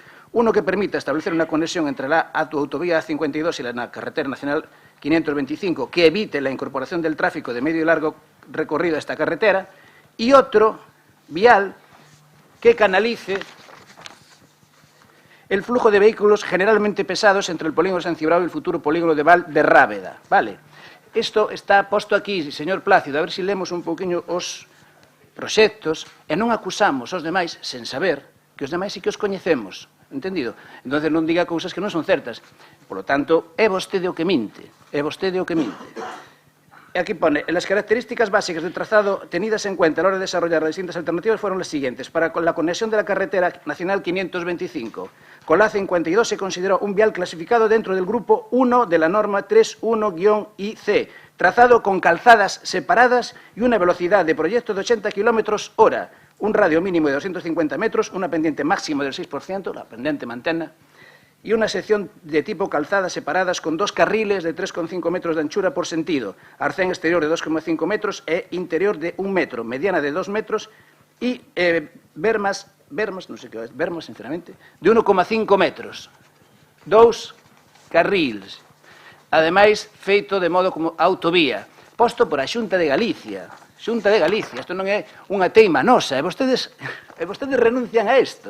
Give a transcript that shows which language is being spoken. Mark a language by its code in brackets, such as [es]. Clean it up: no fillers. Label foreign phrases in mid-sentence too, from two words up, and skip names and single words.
[es] Uno que permita establecer una conexión entre la autovía A52 y la carretera nacional 525, que evite la incorporación del tráfico de medio y largo recorrido a esta carretera, y otro vial que canalice el flujo de vehículos generalmente pesados entre el polígono de San Cibrao y el futuro polígono de Valdarrábeda. ¿Vale? [gl] Isto está posto aquí, señor Plácido, a ver se lemos un pouquiño os proxectos e non acusamos aos demais sen saber que os demais sí que os coñecemos, entendido? Entón non diga cousas que non son certas. [es] Por lo tanto, [gl] é vostede o que minte, é vostede o que minte. E aquí [es] pone, las características básicas del trazado tenidas en cuenta a la hora de desarrollar las distintas alternativas fueron las siguientes. Para la conexión de la carretera nacional 525 con la A52 se consideró un vial clasificado dentro del grupo 1 de la norma 31-IC, trazado con calzadas separadas y una velocidad de proyecto de 80 km/h, un radio mínimo de 250 metros, una pendiente máxima del 6%, la pendiente mantena, y una sección de tipo calzadas separadas con 2 carriles de 3,5 metros de anchura por sentido, arcén exterior de 2,5 metros e interior de 1 metro, mediana de 2 metros y bermas, [gl] non sei que é, bermas, sinceramente, de 1,5 metros. [es] 2 carriles. [gl] Ademais, feito de modo como autovía, posto por a Xunta de Galicia. Xunta de Galicia, isto non é unha teima nosa, e vostedes renuncian a isto.